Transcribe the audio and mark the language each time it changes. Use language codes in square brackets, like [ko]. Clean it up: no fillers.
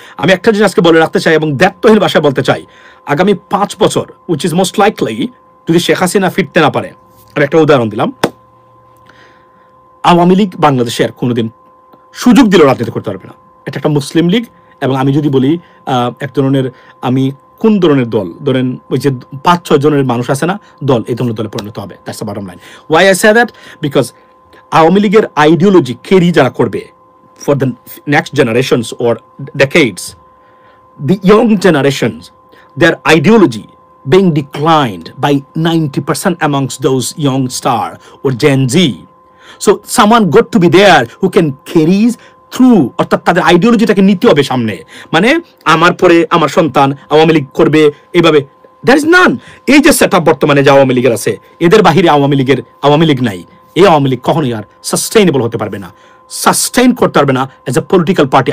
[bn] আমি একটা জিনিস আজকে বলে রাখতে চাই এবং দ্ব্যর্থহীন ভাষায় বলতে চাই, আগামী 5 বছর, [en] which is most likely, [bn] যদি শেখ হাসিনা ফিরতে না পারে, আমি একটা উদাহরণ দিলাম, আওয়ামী লীগ বাংলাদেশে আর কোনোদিন সুযোগ দিলেও রাজনীতি করতে পারবে না। এটা একটা মুসলিম লীগ, এবং আমি যদি বলি এক ধরনের, আমি কোন ধরনের দল, ধরেন ওই যে 5-6 জনের মানুষ আছে না দল, এই ধরনের দলে পরিণত হবে। [en] That's the bottom line. Why I say that? Because Awami লীগের ideology carry [bn] যারা করবে [en] For the next generations or decades, the young generations, their ideology being declined by 90% amongst those young star or Gen Z. So someone got to be there who can carry through, [bn] অর্থাৎ তাদের আইডিওলজিটাকে নিতে হবে সামনে, মানে আমার পরে আমার সন্তান আওয়ামী লীগ করবে এইভাবে। [en] There is none. [bn] এই যে সেট আপ বর্তমানে যে আওয়ামী লীগের আছে, এদের বাহিরে আওয়ামী লীগ নাই। এই আওয়ামী লীগ কখনোই আর সাস্টেইনেবল হতে পারবে না, সাস্টেইন করতে পারবে না [en] As a political party.